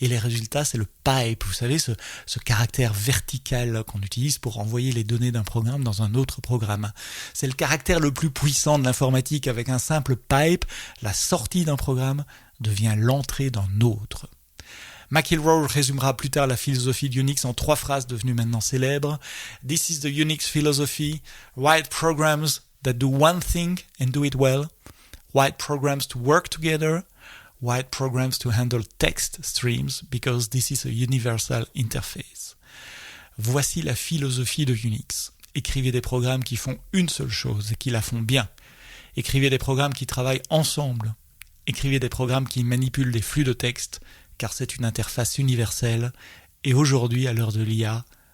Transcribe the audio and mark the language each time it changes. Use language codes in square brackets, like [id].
[fr] Et les résultats, c'est le pipe, vous savez, ce caractère vertical qu'on utilise pour envoyer les données d'un programme dans un autre programme. C'est le caractère le plus puissant de l'informatique. Avec un simple pipe, la sortie d'un programme devient l'entrée d'un autre. McIlroy résumera plus tard la philosophie d'Unix en 3 phrases devenues maintenant célèbres. [en] This is the Unix philosophy. Write programs that do one thing and do it well. Write programs to work together. Write programs to handle text streams because this is a universal interface. [fr] Voici la philosophie de Unix. Écrivez des programmes qui font une seule chose et qui la font bien. Écrivez des programmes qui travaillent ensemble. Écrivez des programmes qui manipulent des flux de texte car c'est une interface universelle, et aujourd'hui, à l'heure de l'IA,